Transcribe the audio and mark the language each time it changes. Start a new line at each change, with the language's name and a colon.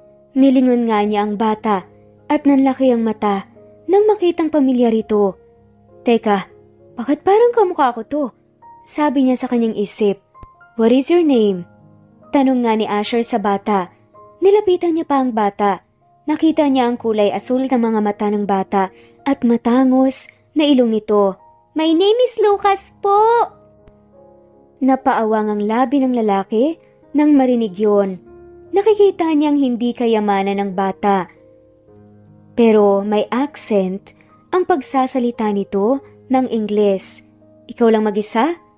Filipino: Nilingon nga niya ang bata at nanlaki ang mata nang makitang pamilyar ito. "Teka, bakit parang kamukha ko to?" Sabi niya sa kanyang isip.
English: "What is your name?"
Filipino: Tanong nga ni Asher sa bata. Nilapitan niya pa ang bata. Nakita niya ang kulay asul ng mga mata ng bata at matangos na ilong nito.
English: My name is Lucas po!
Filipino: Napaawang ang labi ng lalaki nang marinig yon. Nakikita niyang hindi kayamanan ng bata. Pero may accent ang pagsasalita nito ng Ingles. "Ikaw lang mag-isa?"